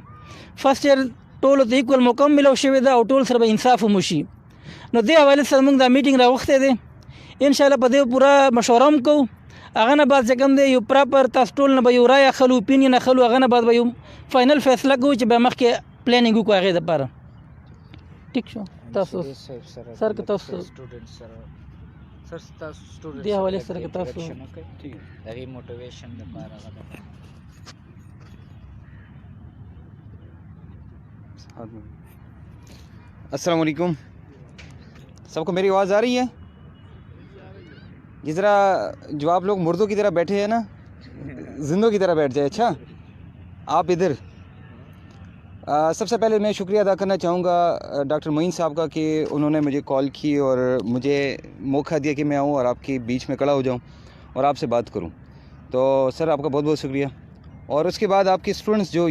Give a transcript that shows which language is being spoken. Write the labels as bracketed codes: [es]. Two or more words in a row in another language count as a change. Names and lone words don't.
[en] first year [ps] ټولو ته ایکول موقع هم میلاو شوې ده او ټول سره به انصاف هم وشي نو دې حوالې سره مونږ دا میټینګ راغوښتی دی انشاءالله په دې پوره مشوره هم کوو هغه نه بعد چې کوم دی یو پراپر تاسو ټول نه به یو رای اخلو اوپینین اخلو هغه نه بعد به یو فاینل فیصله کوو چې بیا مخکې پلانینګ وکړو هغې دپاره ټیک شو تاسو سر که تاسو دې حوالې سره که تاسو هغې موټیویشن دپاره [ur] السلام علیکم سب کو میری آواز آ رہی ہے جس طرح جو آپ لوگ مردوں کی طرح بیٹھے ہیں نا زندوں کی طرح بیٹھ جائے اچھا آپ ادھر سب سے پہلے میں شکریہ ادا کرنا چاہوں گا ڈاکٹر معین صاحب کا کہ انہوں نے مجھے کال کی اور مجھے موقع دیا کہ میں آؤں اور آپ کے بیچ میں کھڑا ہو جاؤں اور آپ سے بات کروں تو سر آپ کا بہت بہت شکریہ اور اس کے بعد آپ کے اسٹوڈنٹس جو